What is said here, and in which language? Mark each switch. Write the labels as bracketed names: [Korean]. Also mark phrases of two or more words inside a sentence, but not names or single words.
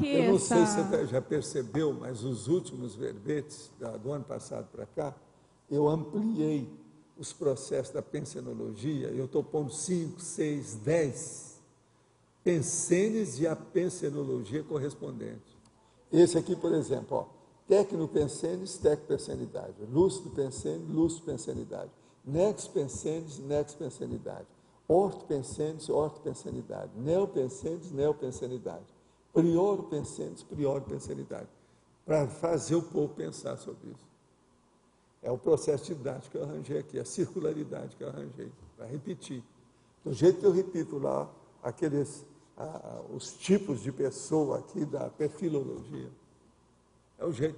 [Portuguese] eu não sei se você já percebeu, mas os últimos verbetes do ano passado para cá, eu ampliei os processos da pensenologia, eu estou pondo 5, 6, 10 pensenes e a pensenologia correspondente. Esse aqui, por exemplo, ó, tecnopensenes, tecpensenidade, lúcido pensene, lúcido pensenidade, nex pensenes, nex pensenidade, ortopensenes, ortopensenidade, neopensenes, neopensenidade, prioro pensenes, prioro pensenidade, para fazer o povo pensar sobre isso. É o processo didático que eu arranjei aqui, a circularidade que eu arranjei, para repetir. Do jeito que eu repito lá, os tipos de pessoa aqui da perfilologia. É o jeito.